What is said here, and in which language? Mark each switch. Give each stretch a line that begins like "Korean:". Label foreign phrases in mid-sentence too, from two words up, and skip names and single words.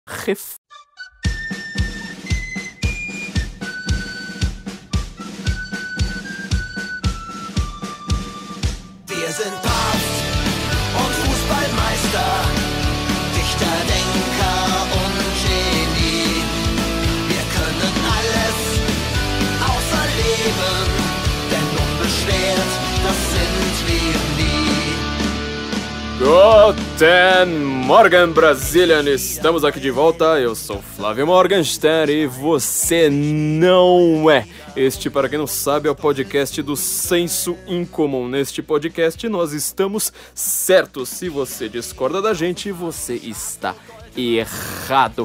German: Wir sind Papst und Fußballmeister, Dichter, Denker und Genie. Wir können alles außer leben, denn unbeschwert, das sind wir nie. Guten Morgen, Brazilian!
Portuguese: Estamos aqui de volta, eu sou Flávio Morgenstern e você não é. Este, para quem não sabe, é o podcast do Senso Incomum. Neste podcast nós estamos certos. Se você discorda da gente, você está errado.